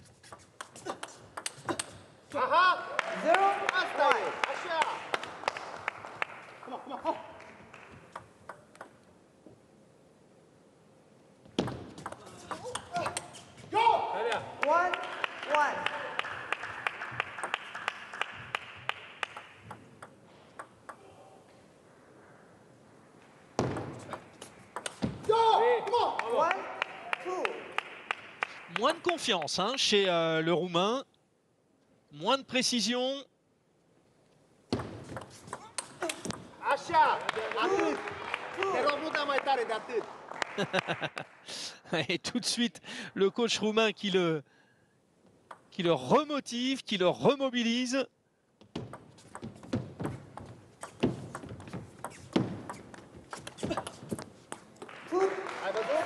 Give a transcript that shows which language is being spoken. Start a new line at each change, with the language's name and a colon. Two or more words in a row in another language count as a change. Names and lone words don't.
English: 0, 1. 1. One, two.
French: Moins de confiance hein, chez le Roumain. Moins de précision.
Romanian: Așa! Atât! Te rog, nu da mai tare de atât!
French: Et tout de suite, le coach roumain qui le remotive, qui le remobilise.
English: Two,
Romanian: Ai văzut?